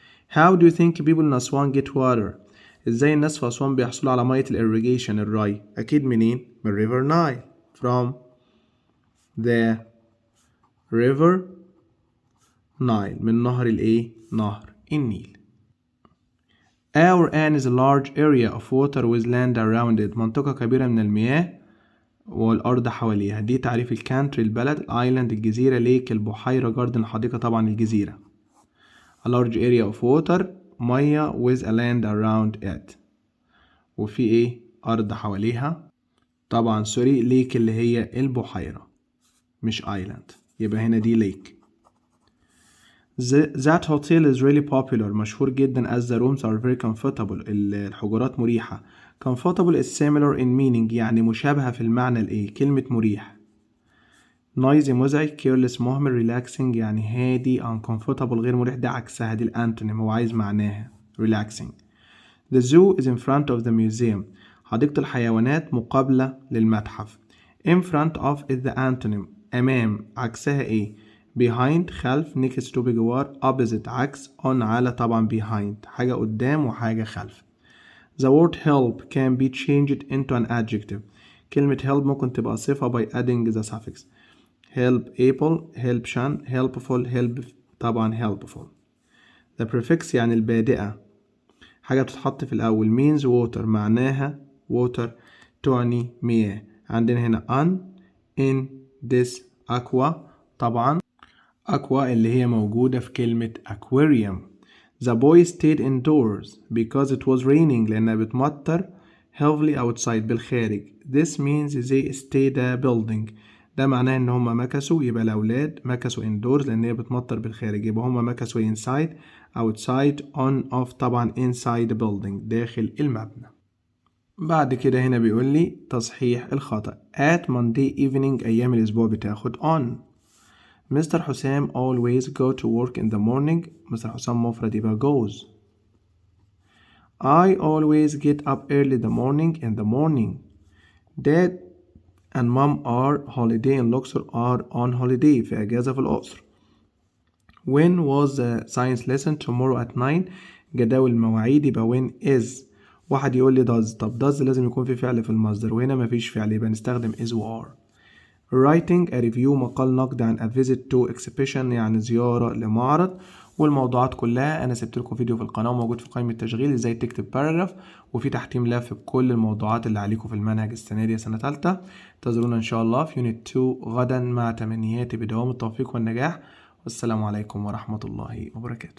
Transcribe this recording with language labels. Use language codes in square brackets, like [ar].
[en] How do you think people in Aswan get water؟ [ar] ازاي الناس في أسوان بيحصلوا على مية الإريجيشن الري؟ أكيد منين؟ من [en] river Nile from the river Nile [ar] من نهر الإيه؟ نهر النيل. [en] Our An is a large area of water with land around it [ar] منطقة كبيرة من المياه والأرض حواليها. دي تعريف الكانتري البلد الآيلاند الجزيرة ليك البحيرة جاردن الحديقة طبعا الجزيرة. [en] A large area of water [ar] مية [en] with a land around it [ar] وفي ايه أرض حواليها طبعا سوري ليك اللي هي البحيرة مش آيلاند يبقى هنا دي ليك. [en] That hotel is really popular [ar] مشهور جدا [en] as the rooms are very comfortable [ar] الحجرات مريحة. [en] Comfortable is similar in meaning [ar] يعني مشابهة في المعنى الايه كلمة مريح. Noisy مزعج careless مهمل relaxing يعني هادي uncomfortable غير مريح ده عكسها دي الانتونيم هو عايز معناها relaxing. [en] The zoo is in front of the museum [ar] حديقة الحيوانات مقابلة للمتحف. [en] In front of is the antonym [ar] أمام عكسها ايه [en] behind خلف next to بجوار opposite عكس on على طبعا behind [ar] حاجة قدام وحاجة خلف. [en] The word help can be changed into an adjective [ar] كلمة help ممكن تبقى صفة [en] by adding the suffix help able help shan helpful help طبعا helpful. The prefix [ar] يعني البادئة حاجة بتتحط في الأول [en] means water [ar] معناها water تعني مياه. عندنا هنا on in this aqua طبعا aqua اللي هي موجودة في كلمة aquarium. [en] The boy stayed indoors because it was raining [ar] لأنها بتمطر [en] heavily outside [ar] بالخارج. [en] This means they stayed a building [ar] ده معناه ان هما مكسوا يبقى الاولاد مكسوا indoors لان هي بتمطر بالخارج يبقى هما مكسوا inside outside on off طبعا [en] inside building [ar] داخل المبنى. بعد كده هنا بيقول لي تصحيح الخطأ [en] at Monday evening [ar] ايام الاسبوع بتاخد on. [en] mister حسام always go to work in the morning [ar] مستر حسام مفرد يبقى [en] goes. I always get up early in the morning. Dad and mom are holiday in Luxor are on holiday [ar] في أجازة في الأقصر. [en] when was the science lesson tomorrow at 9. [ar] جداول المواعيد يبقى when is. واحد يقول لي does. طب does لازم يكون في فعل في المصدر وهنا مفيش فعل يبقى نستخدم is و are. [en] writing a review [ar] مقال نقد [en] عن a visit to exhibition [ar] يعني زيارة لمعرض. والموضوعات كلها انا سبت لكم فيديو في القناة موجود في قائمة التشغيل ازاي تكتب باراجراف وفي تحتيه ملف بكل الموضوعات اللي عليكم في المنهج السنة دي سنة تالتة. انتظرونا ان شاء الله في يونت 2 غدا مع تمنياتي بدوام التوفيق والنجاح. والسلام عليكم ورحمة الله وبركاته.